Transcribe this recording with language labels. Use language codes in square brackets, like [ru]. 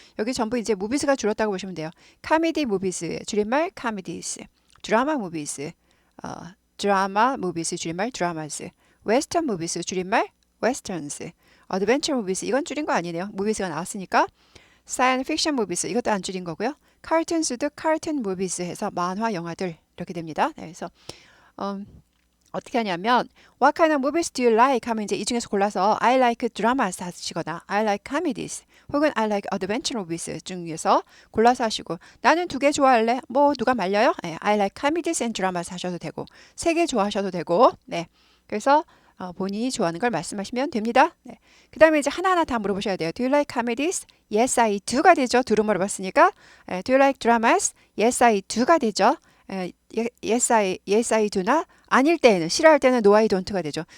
[ko] 여기 전부 이제 무비스가 줄었다고 보시면 돼요. 카미디 무비스 줄임말 카미디스. 드라마 무비스. 드라마 무비스 줄임말 드라마스. 웨스턴 무비스 줄임말 웨스턴스. 어드벤처 무비스 이건 줄인 거 아니네요. 무비스가 나왔으니까. 사이언스 픽션 무비스 이것도 안 줄인 거고요. 카툰스도 카툰 무비스 해서 만화 영화들 이렇게 됩니다. 그래서 어떻게 하냐면 [en] What kind of movies do you like? [ko] 하면 이제 이 중에서 골라서 [en] I like dramas [ko] 하시거나 [en] I like comedies [ko] 혹은 [en] I like adventure movies [ko] 중에서 골라서 하시고 나는 두 개 좋아할래? 뭐 누가 말려요? [en] I like comedies and dramas [ko] 하셔도 되고 세 개 좋아하셔도 되고 그래서 본인이 좋아하는 걸 말씀하시면 됩니다. 그 다음에 이제 하나하나 다 물어보셔야 돼요. [en] Do you like comedies? Yes, I do가 되죠. [ko] 두루 물어봤으니까 [en] Do you like dramas? Yes, I do가 되죠. yes, I do나 [ko] 아닐 때에는 싫어할 때는 [en] no, I don't가 되죠.